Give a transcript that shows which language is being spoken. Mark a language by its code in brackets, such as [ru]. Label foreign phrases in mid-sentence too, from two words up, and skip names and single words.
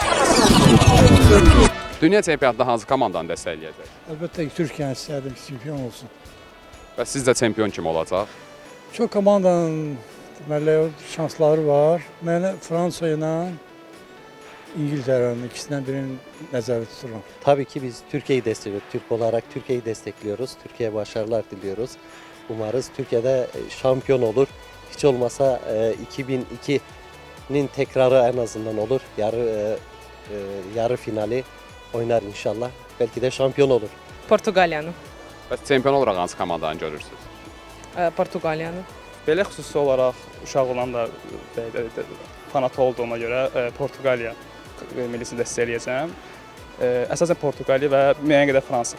[az] Dünya çempionatında hansı komandanı dəstəkləyəcək? Əlbəttə ki, Türkiyəni istərdim ki, çempion olsun. Bəs sizcə çempion kim olacaq? Çox komandanın deməli şansları var. Mən Fransa ilə [tr] İngiltere'nin ikisinden birini [az] nəzərdə tuturam. [tr] Tabii ki biz Türkiye'yi destekliyoruz. Türk olarak Türkiye'yi destekliyoruz. Türkiye'ye başarılar diliyoruz. Umarız Türkiye'de şampiyon olur. Hiç olmasa 2002'nin tekrarı en azından olur. Yarı finali oynar inşallah. Belki de şampiyon olur. [az] Portuqaliyanı. Bəs çempion olaraq hansı komandanı görürsünüz? Portuqaliyanı. Belə xüsusi olaraq uşaq olanda fanat olduğuma görə Portuqaliya millisini dəstəkləyəcəm. Əsasən Portuqaliya və müəyyən qədər Fransa.